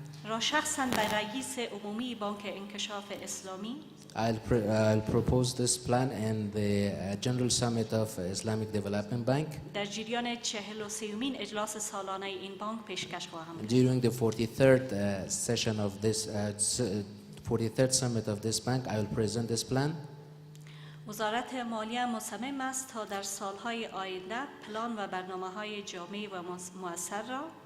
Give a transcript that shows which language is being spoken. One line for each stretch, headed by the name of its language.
Persian: را شخصا به رئیس عمومی بانک انکشاف اسلامی
English: I'll propose this plan in the General Summit of Islamic Development Bank
Persian: در جریان 43مین اجلاس سالانه این بانک پیشکش خواهم کرد.
English: during the 43rd session of this 43rd summit of this bank. I will present this plan.
Persian: وزارت مالیه مصمم است تا در سالهای آینده پلان و برنامه‌های جامع و مؤثر را